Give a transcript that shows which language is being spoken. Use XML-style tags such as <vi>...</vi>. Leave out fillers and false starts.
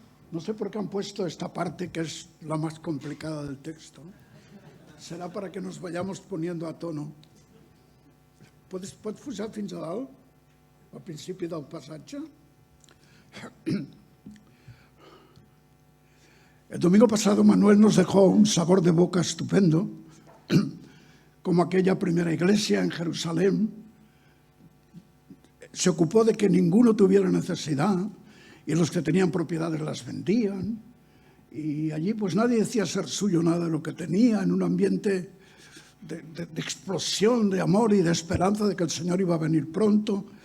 <es>No sé por qué han puesto esta parte, que es la más complicada del texto. Serà para que nos vayamos poniendo a tono.</es> <ca>Pots posar fins a dalt, al principi del passatge?</ca> <es>El domingo pasado Manuel nos dejó un sabor de boca estupendo, como aquella primera iglesia en Jerusalén se ocupó de que ninguno tuviera necesidad y los que tenían propiedades las vendían, y allí pues nadie decía ser suyo nada de lo que tenía, en un ambiente de explosión de amor y de esperanza de que el Señor iba a venir pronto.</es>